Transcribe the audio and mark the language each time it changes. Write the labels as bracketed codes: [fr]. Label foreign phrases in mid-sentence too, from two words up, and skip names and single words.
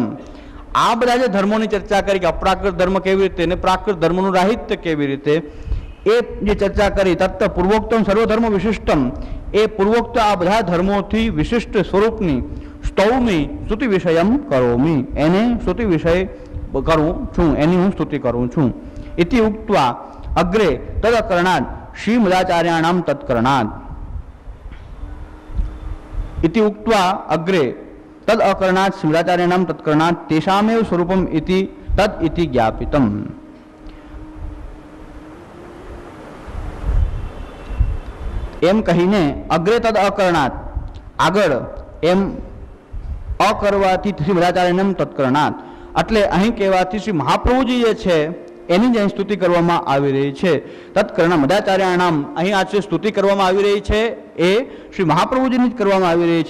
[gu] આ બધા જે ધર્મોની ચર્ચા કરી કે અપ્રાકૃત ધર્મ કેવી રીતે અને પ્રાકૃત ધર્મનું રાહિત્ય કેવી રીતે, એ જે ચર્ચા કરી [sa] तत्त पूर्वोक्तम सर्वधर्म विशिष्टम, [gu] એ પૂર્વોક્ત આ બધા ધર્મોથી વિશિષ્ટ સ્વરૂપની [sa] स्तौमी स्तुति विषयम करोमी, [gu] એને સ્તુતિ વિષય કરું છું, એની હું સ્તુતિ કરું છું। [sa] इति उक्त्वा अग्रे तदकरणात् श्रीमदाचार्याणां तत्करणात्, इति उक्त्वा अग्रे तद अकरणात् श्रीमदाचार्याणां तत्करणात् तेषामेव स्वरूपम् इति तद इति ज्ञापितम्। [gu] એમ કહીને [sa] अग्रे तद अकरणात्, [gu] આગળ એમ અકરવાથી [sa] श्रीमदाचार्यनाम तत्करणात्, [gu] એટલે અહીં કહેવાથી શ્રી મહાપ્રભુજી જે છે એની જ અહીં સ્તુતિ કરવામાં આવી રહી છે। [sa] तत्कर्ण मदाचार्याणाम, [gu] અહીં આ જે સ્તુતિ કરવામાં આવી રહી છે એ શ્રી મહાપ્રભુજીની જ કરવામાં આવી રહી છે।